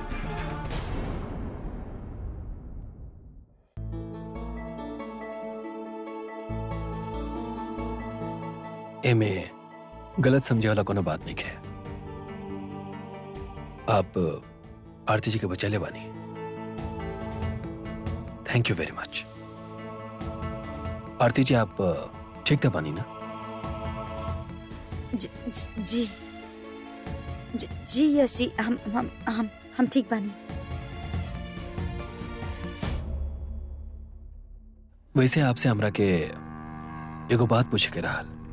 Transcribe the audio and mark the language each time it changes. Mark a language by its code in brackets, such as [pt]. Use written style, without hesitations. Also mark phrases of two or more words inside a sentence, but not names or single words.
[bho] एमे गलत समझे वाला कोनो बात नहीं है। आप आरती जी के बचैले बानी। [en] thank you very much. [bho] आरती जी आप ठीक था बानी ना? जी जी यश जी, हम ठीक बानी। वैसे आपसे हमरा के एगो बात पूछे के रहल।